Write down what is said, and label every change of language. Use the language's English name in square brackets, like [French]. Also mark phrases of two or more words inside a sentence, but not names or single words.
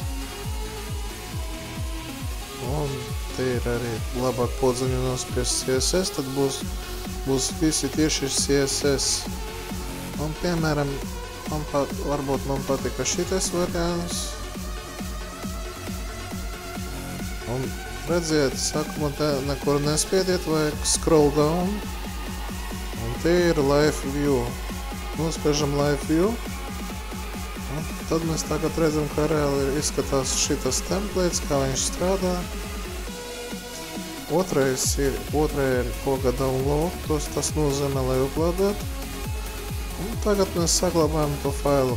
[Latvian] Un te ir arī labāk podziņinos pie CSS, tad būs visi tieši CSS. Un, piemēram, varbūt man patika šitais variants. Un redziet, sākumā te nekur nespiediet, vajag [English] scroll down. [Latvian] Un te ir [English] live view. [Latvian] Nospiežam [English] live view. [Latvian] Un tad mēs tagad redzam, kā reāli izskatās šitas templates, kā viņš strādā. Otrais ir poga download, tas nozīmē, lai uploadētu. Un tagad mēs saglabājam to failu.